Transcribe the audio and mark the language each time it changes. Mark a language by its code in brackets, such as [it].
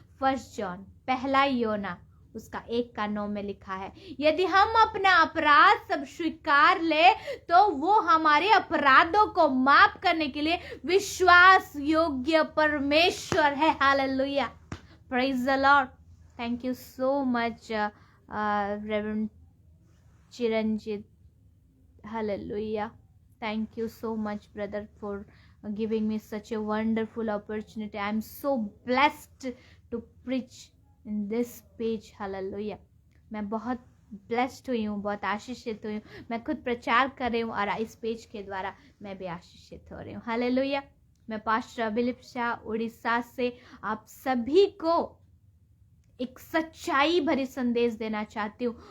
[hi] 1 John पहला योना उसका 1:9 में लिखा है, यदि हम अपना अपराध सब स्वीकार ले तो वो हमारे अपराधों को माफ करने के लिए विश्वास योग्य परमेश्वर है। Hallelujah. [en] Praise the Lord. Thank you so much reverend Chiranjit. Hallelujah. Thank you so much brother for giving me such a wonderful opportunity. I am so blessed to preach in this page. Hallelujah. [hi] मैं बहुत blessed हुई हूँ, बहुत आशीषित हुई हूँ. मैं खुद प्रचार कर रही हूँ और इस पेज के द्वारा मैं भी आशीषित हो रही हूँ. हालेलुया. मैं पास्टर अभिलिप शाह उड़ीसा से आप सभी को एक सच्चाई भरी संदेश देना चाहती हूँ.